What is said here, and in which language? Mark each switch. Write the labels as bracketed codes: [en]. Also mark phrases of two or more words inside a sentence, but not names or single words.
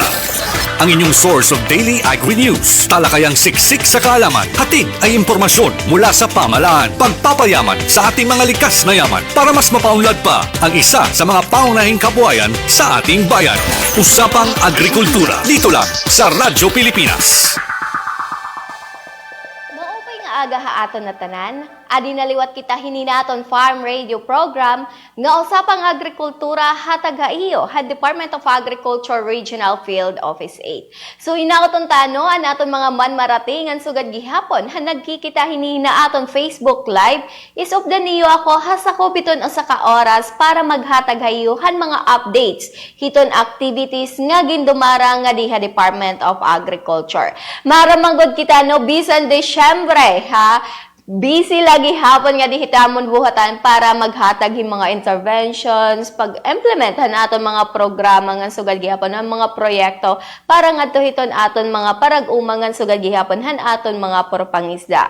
[tl] Ang inyong [en] source of daily agri-news. [tl] Talakayang siksik sa kaalaman. Hatid ay impormasyon mula sa pamahalaan. Pagpapayaman sa ating mga likas na yaman para mas mapaunlad pa ang isa sa mga paunahing kabuhayan sa ating bayan. Usapang Agrikultura. Dito lang sa Radyo Pilipinas. [war] Maupay nga aga haaton na tanan, adi naliwat kita hininaton [en] farm radio program [war] nga usapang agrikultura hatag haiyo ha Department of Agriculture Regional Field Office 8. So hinaoton tano anaton mga manmaratingan sugad gihapon ha nagkikita hinihinaton Facebook Live is of the niyo ako ha sa kupiton o sa ka-oras para maghatag hayuhan mga updates hiton activities nga gindumara nga diha Department of Agriculture. Maramanggod kita no bisan Desyembre ha. Busy lagi hapon nga dihitamon buhatan para maghatag hing mga interventions, pag-implementan aton mga programa nga sugad gihapon ang mga proyekto para ngadto hiton aton mga parag-umangan sugad gihapon han aton mga purpangisda.